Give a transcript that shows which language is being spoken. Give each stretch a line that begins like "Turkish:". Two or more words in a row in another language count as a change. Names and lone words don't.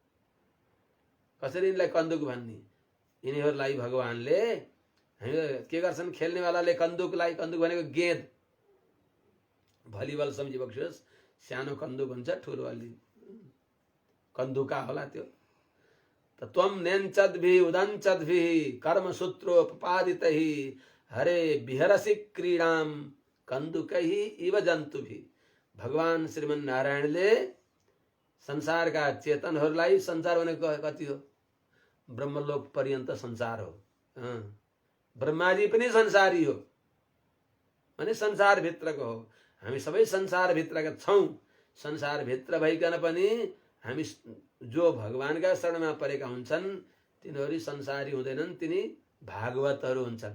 Nepali: कसरी यिनलाई कन्दुक भन्ने? यिनीहरूलाई भगवानले हामी के गर्छन्? खेल्नेवालाले कन्दुकलाई, कन्दुक भनेको गेंद, भलिबल सम्झी बक्सियोस्। सानो कन्दुक हुन्छ, ठुलो अलि कन्दुका होला त्यो।
Sanskrit: त त्वम नेञ्चद्भिः उदञ्चद्भिः कर्मसूत्रोपपादितैः हरे विहरसि क्रीडाम कन्दुकैः इव जन्तुभिः।
Nepali: भगवान श्रीमन नारायणले संसारका चेतनहरूलाई, संसार भनेको कति हो? ब्रह्मलोक पर्यन्त संसार हो। ब्रह्माजी पनि संसारी हो अनि संसार भित्रको हो। हामी सबै संसार भित्रका छौं। संसार भित्र भइकन पनि हामी जो भगवानका शरणमा परेका हुन्छन् तिनीहरू संसारी हुँदैनन्, तिनी भागवतहरू हुन्छन्।